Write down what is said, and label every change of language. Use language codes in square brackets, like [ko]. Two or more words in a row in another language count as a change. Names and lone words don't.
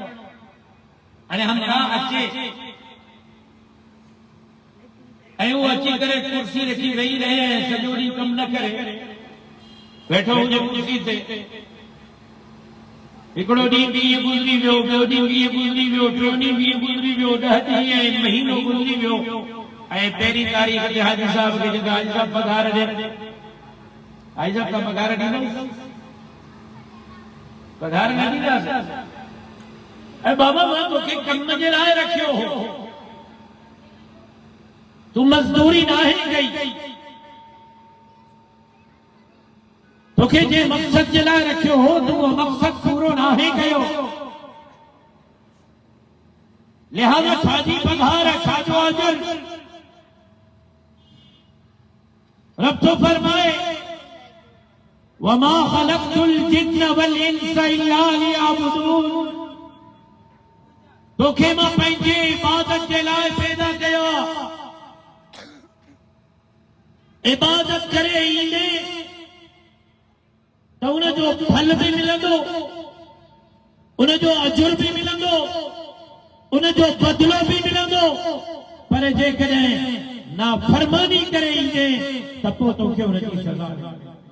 [sd] हाणे हमरा अचे ऐं वो अची करे कुर्सी रखी वेही रहे सॼो ॾींहुं कमु न करे वेठो हुजे कुर्सी ते, हिकिड़ो ॾींहुं ॾींहुं गुज़री वियो, ॿियो ॾींहुं ॾींहुं गुज़री वियो, टियों ॾींहुं गुज़री वियो, 10 ॾींहं ऐं महीनो गुज़री वियो ऐं पहिरीं तारीख़ ते हाजी साहब खे चवंदा हाजी साहब पघार ॾे, हाजी साहब का पघार ॾींदो, पघार न ॾींदासीं। ऐं बाबा मां तोखे कम जे लाइ रखियो हो, तू मजदूरी नाहे कई, तोखे जे मक़सद जे लाइ रखियो हो तू वो मक़सद पूरो नाहे कयो, लिहाज़ा छाजी पघार है, छाजो अजर। रब तो फरमाए [ar] وما خلقت الجن والإنس إلا ليعبدون, [sd] तोखे मां पंहिंजे इबादत जे लाइ पैदा कयो, इबादत करे ईंदे तो उन जो फल भी मिलंदो, उन जो अजुर भी मिलंदो, उन जो बदलो भी मिलंदो, पर जेकॾहिं नाफरमानी करे ईंदे त पोइ तोखे उन जी सज़ा मिलंदी।